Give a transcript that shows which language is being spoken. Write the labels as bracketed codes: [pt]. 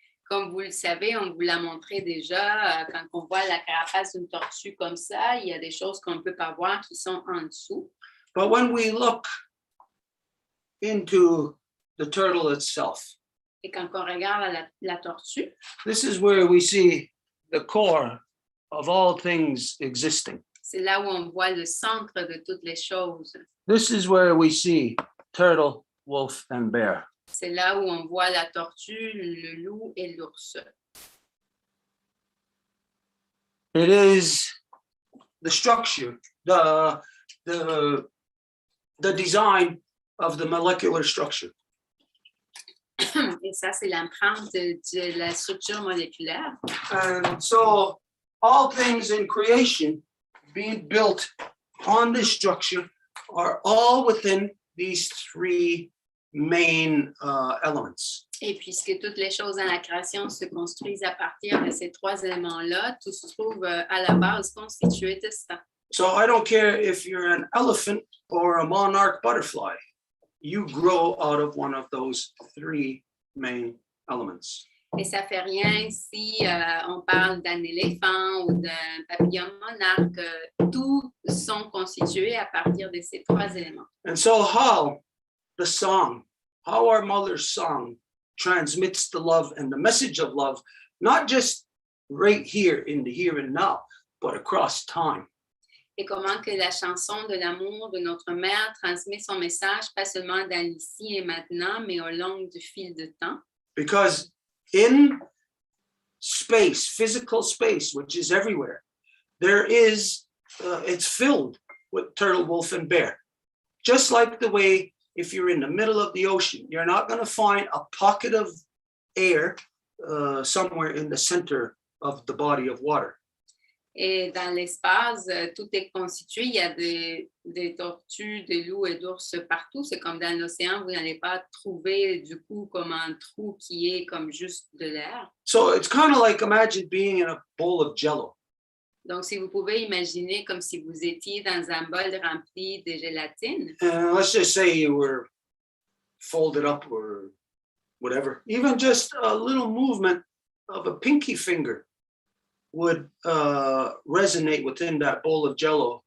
[fr] Comme vous le savez, on vous l'a montré déjà, quand on voit la carapace d'une tortue comme ça, il y a des choses qu'on ne peut pas voir qui sont en dessous. [en] But when we look into the turtle itself, [fr] Et quand on regarde la tortue, [en] this is where we see the core of all things existing. [fr] c'est là où on voit le centre de toutes les choses. [en] This is where we see turtle, wolf, and bear. [fr] C'est là où on voit la tortue, le loup et l'ours. [en] It is the structure, the design of the molecular structure. [fr] Et ça, c'est l'empreinte de la structure moléculaire. [en] And so all things in creation being built on this structure are all within these three main elements. [fr] Et puisque toutes les choses dans la création se construisent à partir de ces trois éléments-là, tout se trouve à la base constitué de ça. [en] So I don't care if you're an elephant or a monarch butterfly, you grow out of one of those three main elements. [fr] Et ça fait rien si on parle d'un éléphant ou d'un papillon monarque. Tous sont constitués à partir de ces trois éléments. [en] And so how our mother's song transmits the love and the message of love, not just right here in the here and now, but across time. [fr] Et comment que la chanson de l'amour de notre mère transmet son message, pas seulement dans l'ici et maintenant, mais au long du fil de temps. [en] Because in space, physical space, which is everywhere, there is, it's filled with turtle, wolf, and bear. Just like the way, if you're in the middle of the ocean, you're not going to find a pocket of air somewhere in the center of the body of water. [fr] Et dans l'espace, tout est constitué. Il y a des tortues, des loups et d'ours partout. C'est comme dans l'océan, vous n'allez pas trouver du coup comme un trou qui est comme juste de l'air. [en] So it's kind of like imagine being in a bowl of jello. [fr] Donc, si vous pouvez imaginer comme si vous étiez dans un bol rempli de gélatine. [en] And let's just say you were folded up or whatever. Even just a little movement of a pinky finger would resonate within that bowl of jello.